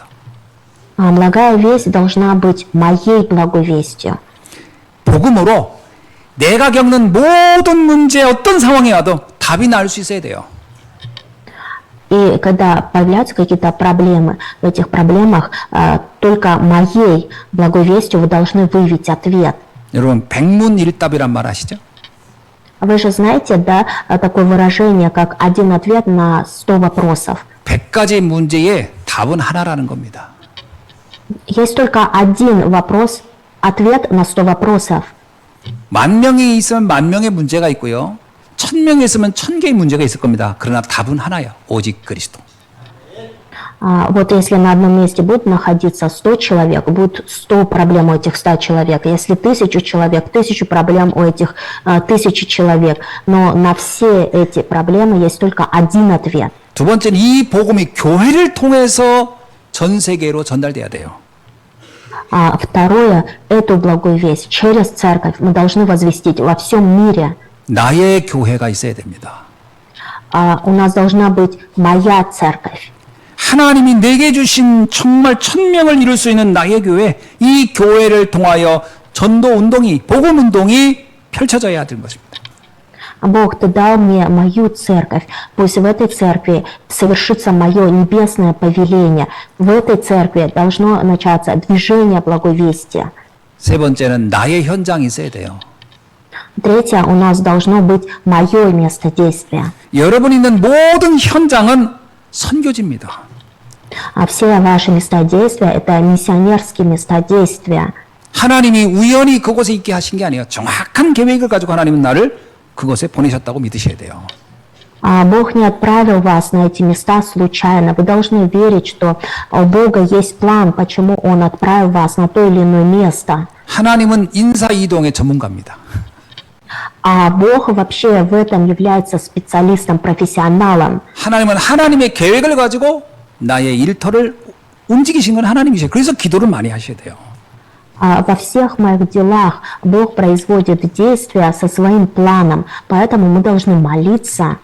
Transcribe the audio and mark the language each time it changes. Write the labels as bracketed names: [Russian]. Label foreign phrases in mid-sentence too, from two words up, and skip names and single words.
[Russian] Благая весть должна быть моей благой вестью. [Korean] 복음으로 내가 겪는 모든 문제 어떤 상황에 와도 답이 나올 수 있어야 돼요. [Russian] И когда появляются какие-то проблемы, в этих проблемах только моей благой вестью вы должны выявить ответ. [Korean] 여러분 백문일답이란 말 아시죠? [Russian] Вы же знаете, да, такое выражение, как один ответ на 100 вопросов. [Korean] 100가지 문제의 답은 하나라는 겁니다. [Russian] Есть только один вопрос, ответ на 100 вопросов. [Korean] 10,000명이 있으면 10,000명의 문제가 있고요. 1,000명이 있으면 1,000개의 문제가 있을 겁니다. 그러나 답은 하나예요. 오직 그리스도. [Russian] Вот если на одном месте будет находиться 100 человек, будет 100 проблем у этих 100 человек. Если 1000 человек, 1000 проблем у этих 1000 человек. Но на все эти проблемы есть только один ответ. [Korean] 두 번째는 이 복음이 교회를 통해서 전 세계로 전달돼야 돼요. [Russian] Второе, эту благую весть через церковь мы должны возвестить во всем мире. [Korean] 나의 교회가 있어야 됩니다. [Russian] У нас должна быть моя церковь. [Korean] 하나님이 내게 주신 정말 1000명을 이룰 수 있는 나의 교회, 이 교회를 통하여 전도 운동이, 복음 운동이 펼쳐져야 되는 것입니다. [Russian] Бог, Ты дал мне мою церковь. Пусть в этой церкви совершится мое небесное повеление. В этой церкви должно начаться движение благовестия. [Korean] 세 번째는 나의 현장이 있어야 돼요. [Russian] Третье, у нас должно быть мое место действия. [Korean] 여러분 있는 모든 현장은 선교지입니다. [Russian] А все ваши места действия – это миссионерские места действия. [Korean] 하나님이 우연히 그곳에 있게 하신 게 아니에요. 정확한 계획을 가지고 하나님은 나를 그곳에 보내셨다고 믿으셔야 돼요. [Russian] Бог не отправил вас на эти места случайно. Вы должны верить, что у Бога есть план, почему Он отправил вас на то или иное место. [Korean] 하나님은 인사이동의 전문가입니다. [Russian] А Бог вообще в этом является специалистом, профессионалом. [Korean] 하나님은 하나님의 계획을 가지고 나의 일터를 움직이신 건 하나님이세요. 그래서 기도를 많이 하셔야 돼요. [Russian] Во всех моих делах Бог производит действия со своим планом, поэтому мы должны молиться.